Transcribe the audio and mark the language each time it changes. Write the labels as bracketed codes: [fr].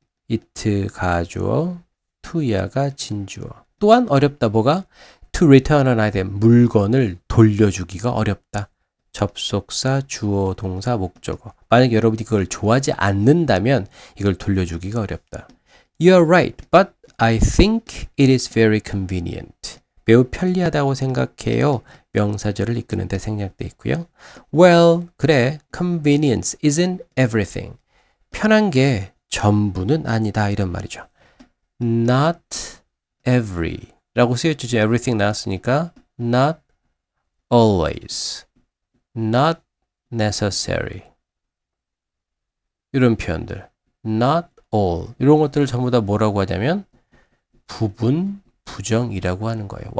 [ko] it 가주어, to야가 진주어. 또한 어렵다. 뭐가? [en] To return an item. [ko] 물건을 돌려주기가 어렵다. 접속사, 주어, 동사, 목적어. 만약 여러분이 그걸 좋아하지 않는다면 이걸 돌려주기가 어렵다. [en] You're right, but I think it is very convenient. [ko] 매우 편리하다고 생각해요. 명사절을 이끄는 데 생략돼 있고요. Well, 그래. [en] Convenience isn't everything. [ko] 편한 게 전부는 아니다. 이런 말이죠. Not every 라고 쓰여주죠. everything 나왔으니까 not always, not necessary 이런 표현들 not all 이런 것들을 전부 다 뭐라고 하냐면 부분 부정이라고 하는 거예요.